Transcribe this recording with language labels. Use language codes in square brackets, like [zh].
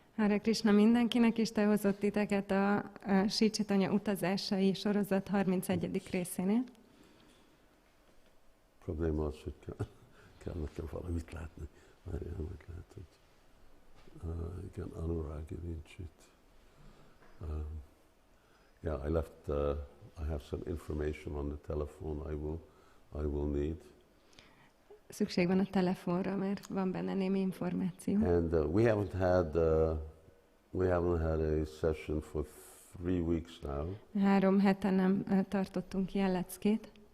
[hu] Hare Krishna mindenkinek, és te hozott titeket a Sri Caitanya utazásai sorozat 31. részénél. Probléma az, hogy kell nekem valamit látni. Várjál, meg lehet, hogy igen, Anuragi nincs itt. [en] Yeah, I left. I have some information on the telephone I will need. [hu] Szükség van a telefonra, mert van benne némi információ. [en] And we haven't had a session for 3 weeks now. [hu] 3 hete nem tartottunk ilyen leckét.